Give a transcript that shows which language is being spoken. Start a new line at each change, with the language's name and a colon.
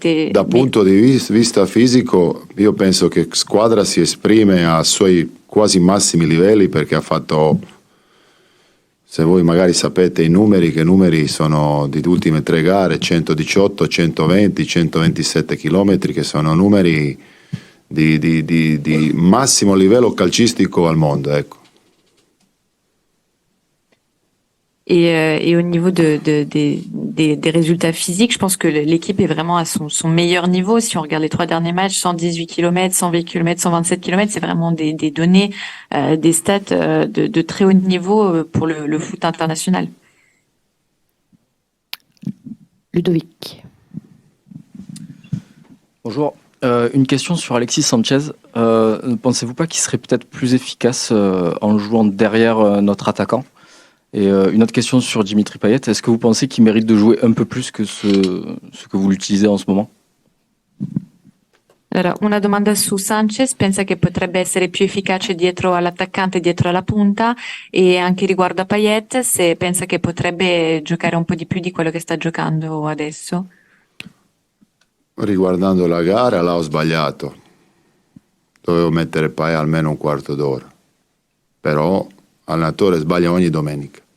Italian: Da punto di vista fisico, io penso che squadra si esprime a suoi quasi massimi livelli, perché ha fatto, se voi magari sapete i numeri, che numeri sono di ultime 3 gare, 118, 120, 127 chilometri, che sono numeri di massimo livello calcistico al mondo, ecco.
French: Et au niveau des résultats physiques, je pense que l'équipe est vraiment à son meilleur niveau. Si on regarde les 3 derniers matchs, 118 km, 120 km, 127 km, c'est vraiment des données, des stats de très haut niveau pour le foot international. Ludovic. Bonjour. Une question sur Alexis Sanchez. Ne pensez-vous pas qu'il serait peut-être plus efficace en jouant derrière notre attaquant? Et une autre question sur Dimitri Payet. Est-ce que vous pensez qu'il mérite de jouer un peu plus que ce que vous l'utilisez en ce moment?
Italian: Allora, una domanda su Sanchez: pensa che potrebbe essere più efficace dietro all'attaccante, dietro alla punta, e anche riguardo a Payet, se pensa che potrebbe giocare un po' di più di quello che sta giocando adesso? Riguardando la gara, l'ho sbagliato, dovevo mettere Payet almeno un quarto d'ora, però l'allenatore sbaglia ogni domenica.